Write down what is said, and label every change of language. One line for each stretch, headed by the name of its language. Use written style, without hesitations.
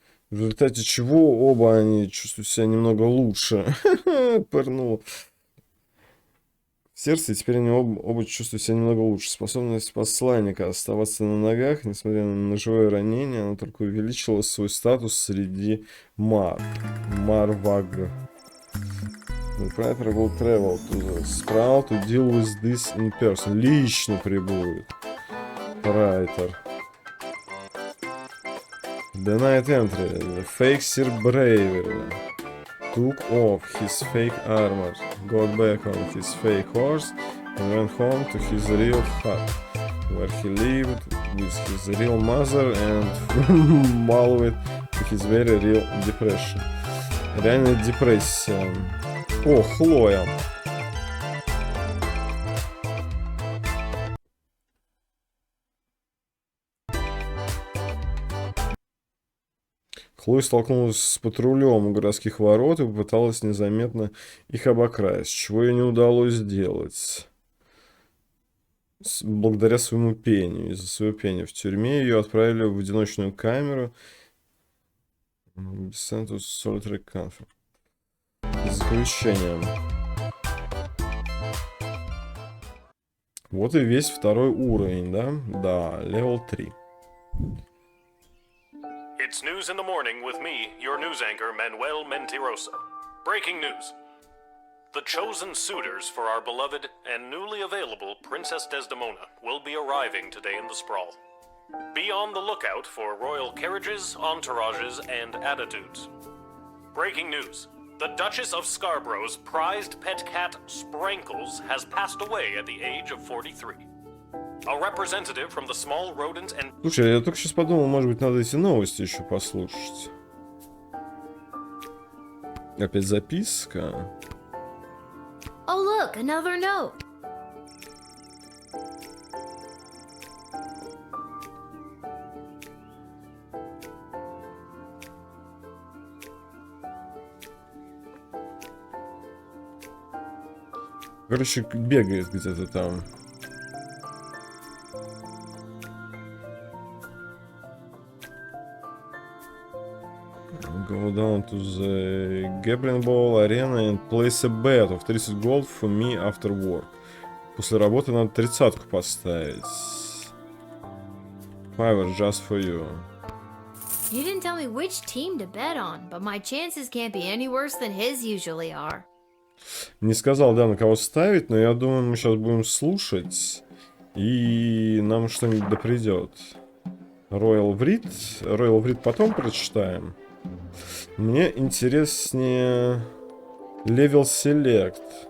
Russian: В результате чего оба они чувствуют себя немного лучше. Пырнула. В сердце, и теперь они оба чувствуют себя немного лучше. Способность посланника оставаться на ногах, несмотря на ножевое ранение, она только увеличила свой статус среди Марваг.
English: The Praetor will travel to the Sproul to deal with this in person.
Russian: Лично прибудет. Praetor.
English: Denied entry. The fake Sir Bravery took off his fake armor, got back on his fake horse, and went home to his real hut, where he lived with his real mother and malwed to his very real depression.
Russian: Реальная депрессия. О, Хлоя. Хлоя столкнулась с патрулем у городских ворот и попыталась незаметно их обокрасть, чего ей не удалось сделать. Благодаря своему пению. Из-за своего пения в тюрьме ее отправили в одиночную камеру. Бесценен
English: solitary confinement.
Russian: Заключение. Вот и весь второй уровень, да?
English: Да, level 3. It's news in the morning with me, your news anchor, Manuel Mentiroso. Breaking news. The chosen suitors for our beloved and newly available Princess Desdemona will be arriving today in the Sprawl. Be on the lookout for royal carriages, entourages, and attitudes. Breaking news. The Duchess of Scarborough's prized pet cat, Sprankles, has passed away at the age of 43. A representative from the small rodent and...
Russian: Слушай, я только сейчас подумал, может быть, надо эти новости еще послушать. Опять записка.
English: Oh, look, another note.
Russian: Короче, бегает где-то там.
English: Go down to the gambling ball arena and place a bet of 30 gold for me after work.
Russian: После работы надо 30-ку поставить.
English: Fiver just for you. You didn't tell me which team to bet on, but my chances can't be any worse than his usually are.
Russian: Не сказал, да, на кого ставить, но я думаю, мы сейчас будем слушать, и нам что-нибудь да придет. Royal Breed потом прочитаем. Мне интереснее Level Select.